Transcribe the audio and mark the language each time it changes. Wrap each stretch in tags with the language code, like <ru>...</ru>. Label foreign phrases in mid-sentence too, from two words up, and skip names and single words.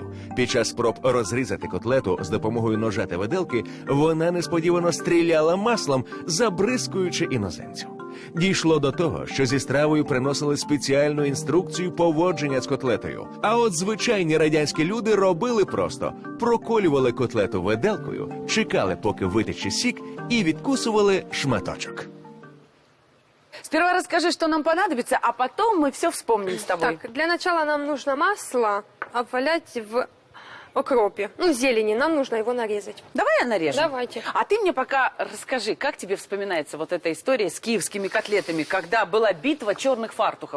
<uk>Під час спроб розрізати котлету з допомогою ножа та виделки, вона несподівано стріляла маслом, забризкуючи іноземців. Дійшло до того, що зі стравою приносили спеціальну інструкцію поводження з котлетою. А от звичайні радянські люди робили просто. Проколювали котлету виделкою, чекали, поки витече сік, і відкусували шматочок.</uk> <ru>Сперва расскажи, что нам понадобится, а потом мы все вспомним с тобой. Так, для начала нам нужно масло обвалять в окропе. Ну, зелени, нам нужно его нарезать. Давай я нарежу. Давайте. А ты мне пока расскажи, как тебе вспоминается вот эта история с киевскими котлетами, когда была битва черных фартухов?</ru>